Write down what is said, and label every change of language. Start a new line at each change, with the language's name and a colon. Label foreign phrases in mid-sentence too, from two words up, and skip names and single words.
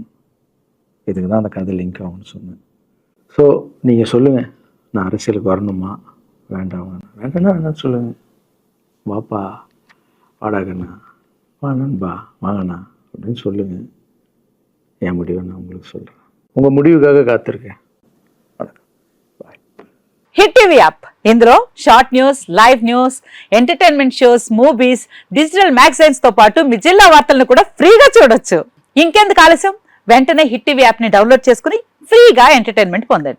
Tamil: இதுக்கு தான் அந்த கதை லிங்க் ஆகும்னு சொன்னேன். ஸோ நீங்கள் சொல்லுங்கள், நான் அரசியலுக்கு வரணுமா வேண்டாம்? வேண்டாம்னா வேணான்னு சொல்லுங்கள். வாப்பா, வாடாகண்ணா, வா நண்பா, வாங்கண்ணா அப்படின்னு சொல்லுங்கள். என் முடிவை நான் உங்களுக்கு சொல்கிறேன். உங்கள் முடிவுக்காக காத்திருக்கேன்.
Telugu: హిట్ టీవీ యాప్, ఇందులో
English: short news, live news, entertainment shows, movies, digital magazines
Telugu: తో పాటు మీ జిల్లా వార్తలను కూడా ఫ్రీగా చూడొచ్చు. ఇంకెందుకు ఆలస్యం, వెంటనే హిట్ టీవీ యాప్ ని డౌన్లోడ్ చేసుకుని ఫ్రీగా ఎంటర్టైన్మెంట్ పొందండి.